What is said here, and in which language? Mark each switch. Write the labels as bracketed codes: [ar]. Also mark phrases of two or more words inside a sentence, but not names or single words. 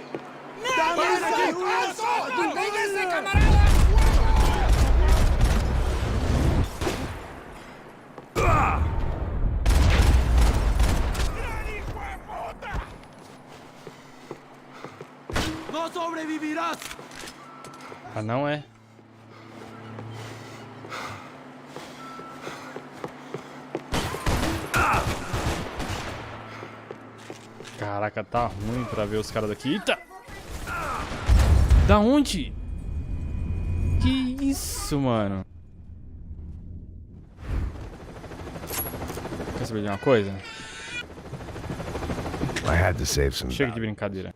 [es] ¡Dame ¡Alto! ¡Alto! ¡Manténganse, camaradas! ¡No sobrevivirás! [pt] Ah, não é? Caraca, tá ruim pra ver os caras daqui. Eita! Da onde? Que isso, mano? Quer saber de uma coisa? [en] I had to save some [pt] Chega de brincadeira.